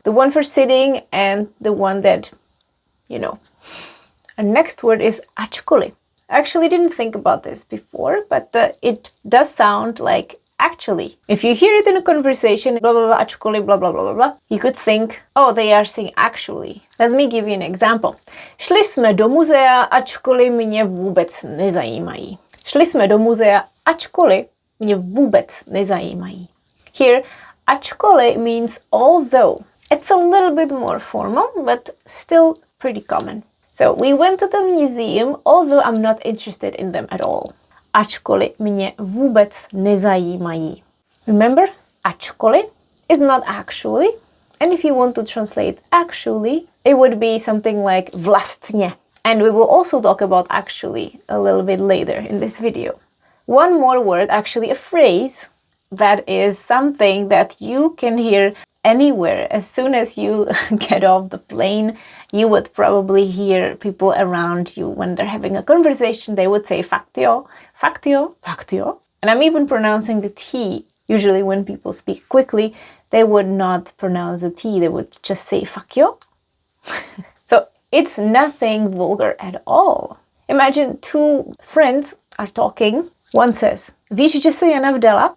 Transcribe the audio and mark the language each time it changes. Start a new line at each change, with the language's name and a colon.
English: The one for sitting and the one that, you know. Our next word is ačkoli. I actually didn't think about this before, but it does sound like actually. If you hear it in a conversation, blah, blah, blah, ačkoli, blah, blah, blah, blah, blah, you could think, oh, they are saying actually. Let me give you an example.
Czech: Šli jsme do muzea, ačkoli mě vůbec nezajímají. Šli jsme do muzea, ačkoli mě vůbec nezajímají.
English: Here, ačkoli means although. It's a little bit more formal, but still pretty common. So we went to the museum, although I'm not interested in them at all.
Czech: Ačkoli mě vůbec nezajímají.
English: Remember, ačkoli is not actually, and if you want to translate actually, it would be something like vlastně. And we will also talk about actually a little bit later in this video. One more word, actually a phrase, that is something that you can hear anywhere. As soon as you get off the plane, you would probably hear people around you when they're having a conversation, they would say faktio, faktio, faktio. And I'm even pronouncing the T. Usually when people speak quickly, they would not pronounce the T, they would just say fakio. So it's nothing vulgar at all. Imagine two friends are talking. One says,
Czech: víš, že se Jana vdala?